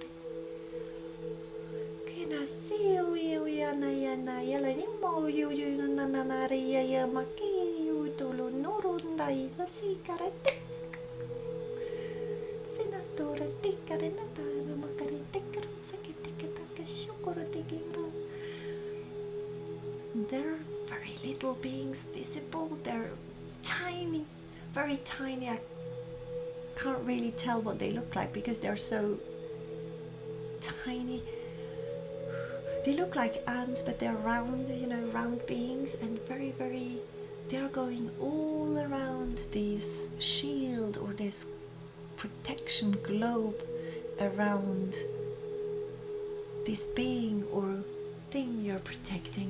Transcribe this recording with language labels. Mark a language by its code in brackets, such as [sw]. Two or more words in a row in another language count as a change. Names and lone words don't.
[en] kena siu yana yana yala nimo yu nananaria ya maki utulu norundai sasikarate senatora tikarenata makari tikra sakitikataka shukura tikingra. They're very little beings visible. They're tiny, very tiny. I can't really tell what they look like because they're so tiny. They look like ants, but they're round, you know, round beings, and very, very, they're going all around this shield or this protection globe around this being or thing you're protecting.